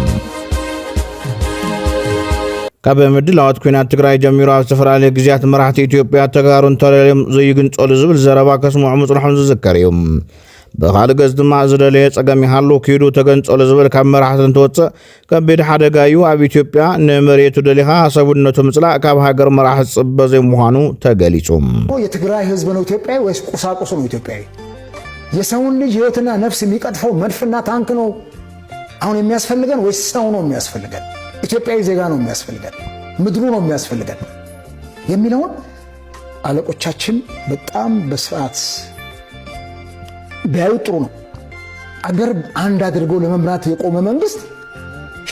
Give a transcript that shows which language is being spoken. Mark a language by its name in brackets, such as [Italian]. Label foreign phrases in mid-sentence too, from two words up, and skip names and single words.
[Tigrinya] ካብ ምድላዋት ኩናት ትግራይ ጀሚሩ ኣብ ዝተፈላለዩ ግዝያት መራሕቲ ኢትዮጵያ ተጋሩን ተለልዮም ዘይግንጸሉ ዝብል ዘረባ ከስምዑ ምጽንሖም ዝዝከር እዩ ብኻልእ ገጽ ድማ ዝደለየ ጸገም ይሃሉ ኪዱ ተገንጸሉ ዝብል ካብ መራሕቲ እንትወፅእ ከቢድ ሓደጋ እዩ ኣብ ኢትዮጵያ ንመሬቱ ደሊኻ ሰብነቱ ምጽላእ ካብ ሃገር መራሕቲ ጽበ ዘይምዃኑ ተገሊጹ [Amharic] የትግራይ ህዝብ ነው ኢትዮጵያዊ ወይስ ቁሳቁስ ነው ኢትዮጵያዊ የሰውን ልጅ ህይወትና ነፍስ የሚቀጥፈው መድፍና ታንክ ነው አሁን የሚያስፈልገን ወይስ ሰው ነው የሚያስፈልገን ኢትዮጵያዊ ዜጋ ነው የሚያስፈልገን ምድሩ ነው የሚያስፈልገን የሚለውን አለቆቻችን በጣም በስርዓት ቢያዩ ጥሩ ነው አገር አንድ አድርጎ ለመምራት የቆመ መንግስት ሂዱ